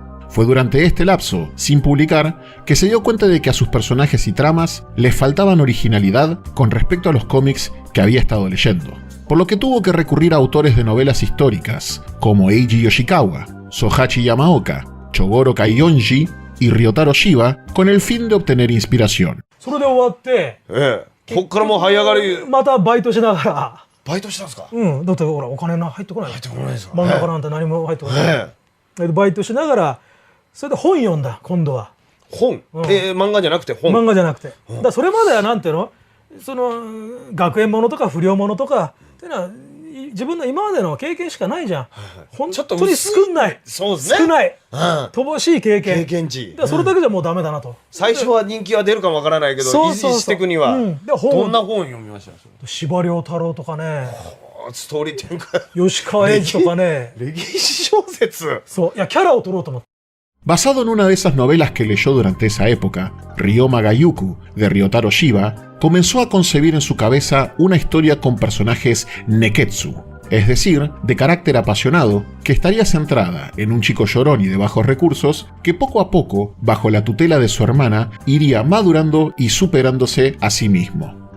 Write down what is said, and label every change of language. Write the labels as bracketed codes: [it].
[es] Fue durante este lapso, sin publicar, que se dio cuenta de que a sus personajes y tramas les faltaban originalidad con respecto a los cómics que había estado leyendo, por lo que tuvo que recurrir a autores de novelas históricas como Eiji Yoshikawa, Sohachi Yamaoka, Chogoro Kaiyonji y Ryotaro Shiba con el fin de obtener inspiración. [ja] それで終わって、こっからもう這い上がりまたバイトしながら、バイトしたんですか？だってほらお金入ってこない。入ってこないですか？漫画家なんて何も入ってこない。でバイトしながら、それで本読んだ今度は。本？漫画じゃなくて本？漫画じゃなくて。だからそれまではなんていうの、その学園ものとか不良ものとかっていうのは自分の今までの経験しかないじゃん。本当に少ない。そうですね。少ない。乏しい経験。経験値。それだけじゃもうダメだなと。最初は人気は出るかもわからないけど、維持していくにはどんな本読みました？司馬遼太郎とかね。ストーリー展開。吉川英治とかね。歴史小説。そう。いやキャラを取ろうと思って。 [es] Basado en una de esas novelas que leyó durante esa época, Ryoma Gayuku, de Ryotaro Shiba, comenzó a concebir en su cabeza una historia con personajes neketsu, es decir, de carácter apasionado, que estaría centrada en un chico llorón y de bajos recursos que poco a poco, bajo la tutela de su hermana, iría madurando y superándose a sí mismo.